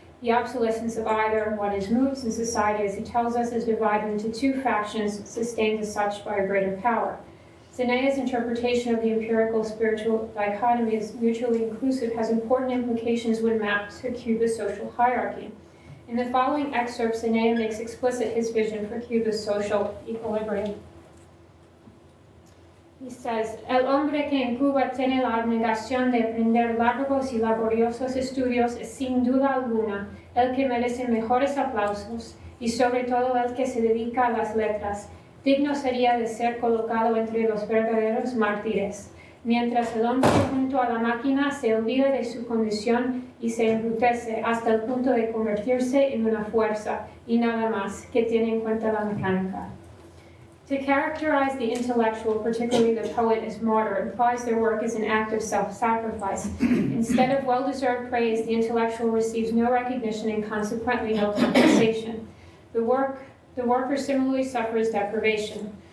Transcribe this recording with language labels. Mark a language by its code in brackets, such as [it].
[en] The obsolescence of either one is moved, since society, as he tells us, is divided into two factions, sustained as such by a greater power. Zenea's interpretation of the empirical spiritual dichotomy as mutually inclusive has important implications when mapped to Cuba's social hierarchy. In the following excerpts, Zenea makes explicit his vision for Cuba's social equilibrium. He says, [es] "El hombre que en Cuba tiene la abnegación de aprender largos y laboriosos estudios es sin duda alguna el que merece mejores aplausos y sobre todo el que se dedica a las letras. Digno sería de ser colocado entre los verdaderos mártires. Mientras el hombre junto a la máquina se olvida de su condición y se embrutece hasta el punto de convertirse en una fuerza y nada más que tiene en cuenta la mecánica. [en] To characterize the intellectual, particularly the poet, as martyr implies their work is an act of self-sacrifice. Instead of well-deserved praise, the intellectual receives no recognition and consequently no compensation. The worker similarly suffers deprivation.